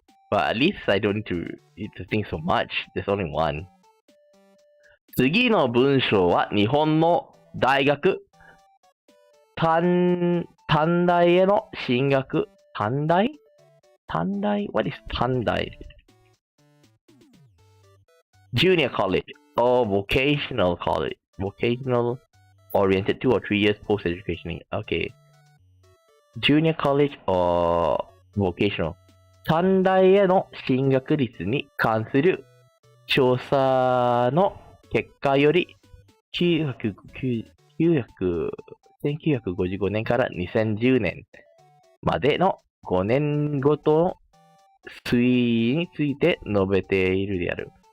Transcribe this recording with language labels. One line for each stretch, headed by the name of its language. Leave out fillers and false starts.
English: But at least I don't need to think so much. There's only one.
Japanese: 次の文章は日本の大学。短大への進学。
English: 短大 What is 短大 Junior college or vocational college. Vocational oriented 2 or 3 years post-education. Okay. Junior college or vocational.
Japanese: 短大への進学率に関する調査の結果より1955年から2010年までの5年ごとの推移について述べているである。